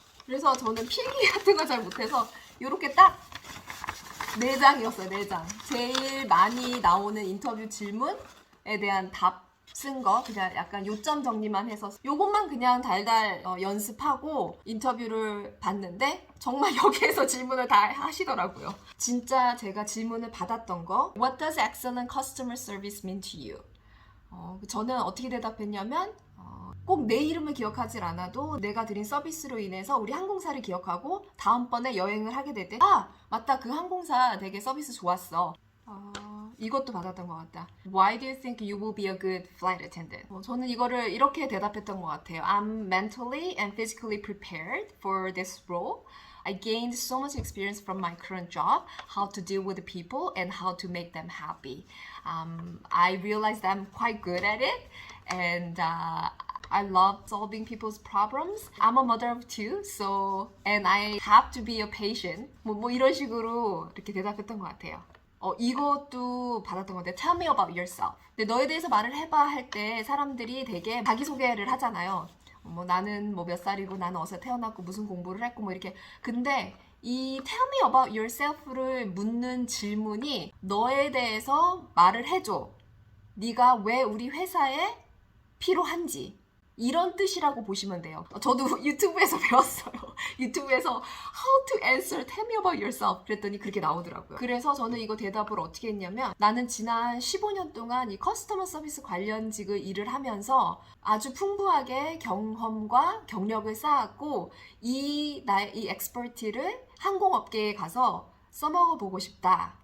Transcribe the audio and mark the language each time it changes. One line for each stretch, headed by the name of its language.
Korean: 그래서 저는 필기 같은 거 잘 못해서 이렇게 딱 4장이었어요. 4장. 제일 많이 나오는 인터뷰 질문에 대한 답 쓴 거 그냥 약간 요점 정리만 해서 요것만 그냥 달달 연습하고 인터뷰를 봤는데 정말 여기에서 질문을 다 하시더라고요. 진짜 제가 질문을 받았던 거
English: What does excellent customer service mean to you?
Korean: 저는 어떻게 대답했냐면 꼭 내 이름을 기억하지 않아도 내가 드린 서비스로 인해서 우리 항공사를 기억하고 다음번에 여행을 하게 될 때 맞다 그 항공사 되게 서비스 좋았어. 이것도 받았던 것 같다.
English: Why do you think you will be a good flight attendant?
Korean: 저는 이거를 이렇게 대답했던 것 같아요.
English: I'm mentally and physically prepared for this role. I gained so much experience from my current job, how to deal with the people and how to make them happy. I realized I'm quite good at it and I love solving people's problems. I'm a mother of two, and I have to be a patient.
Korean: 뭐 이런 식으로 이렇게 대답했던 것 같아요. 이것도 받았던 건데
English: Tell me about yourself.
Korean: 근데 너에 대해서 말을 해봐 할 때 사람들이 되게 자기소개를 하잖아요. 뭐 나는 뭐 몇 살이고 나는 어디서 태어났고 무슨 공부를 했고 뭐 이렇게. 근데 이 tell me about yourself를 묻는 질문이 너에 대해서 말을 해줘. 네가 왜 우리 회사에 필요한지. 이런 뜻이라고 보시면 돼요. 저도 유튜브에서 배웠어요. 유튜브에서
English: How to answer, tell me about yourself
Korean: 그랬더니 그렇게 나오더라고요. 그래서 저는 이거 대답을 어떻게 했냐면 나는 지난 15년 동안 이 커스터머 서비스 관련직을 일을 하면서 아주 풍부하게 경험과 경력을 쌓았고 이 엑스퍼티를 항공업계에 가서 써먹어 보고 싶다.